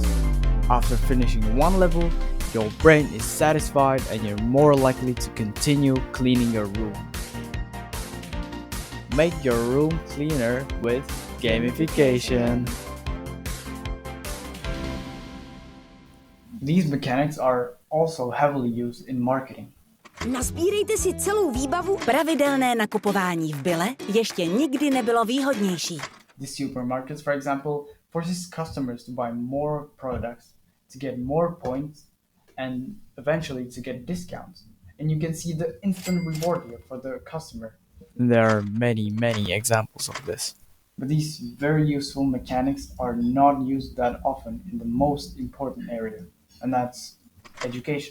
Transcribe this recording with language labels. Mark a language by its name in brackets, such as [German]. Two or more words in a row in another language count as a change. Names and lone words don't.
[English] After finishing one level, your brain is satisfied and you're more likely to continue cleaning your room. Make your room cleaner with gamification. These mechanics are also heavily used in marketing. [Czech] Nasbírejte si celou výbavu. Pravidelné nakupování v byle ještě nikdy nebylo výhodnější. [English] The supermarkets, for example, forces customers to buy more products, to get more points, and eventually to get discounts. And you can see the instant reward here for the customer. There are many examples of this. But these very useful mechanics are not used that often in the most important area, and that's education.